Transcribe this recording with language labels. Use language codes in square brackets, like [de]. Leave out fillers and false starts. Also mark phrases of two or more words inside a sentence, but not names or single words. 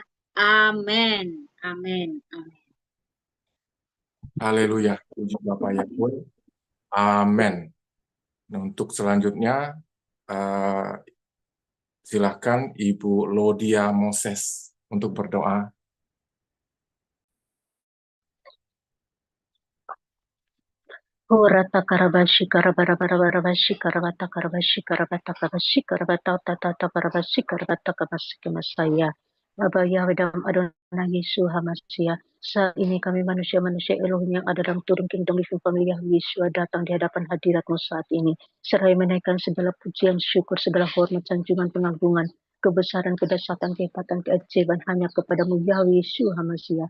[id] Amin. Amin. Amin. Haleluya, puji Bapa Yahweh. Amin. Nah, untuk selanjutnya, silakan Ibu Lodia Moses untuk berdoa. Orata karabashi karabarabashi karabata karabashi karabata kabashi karabata tata karabashi karabata kabashi kemasaya. Bapa Yahweh dalam Adonai Yesus HaMashiach, saat ini kami manusia-manusia Elohim yang ada dalam turun Kingdom Living Family Yahweh Yesus datang di hadapan hadirat-Mu saat ini. Seraya menaikkan segala pujian, syukur, segala hormat, sanjungan, pengagungan, kebesaran, kedahsyatan, kehebatan, keajaiban hanya kepadamu Yahweh Yesus HaMashiach.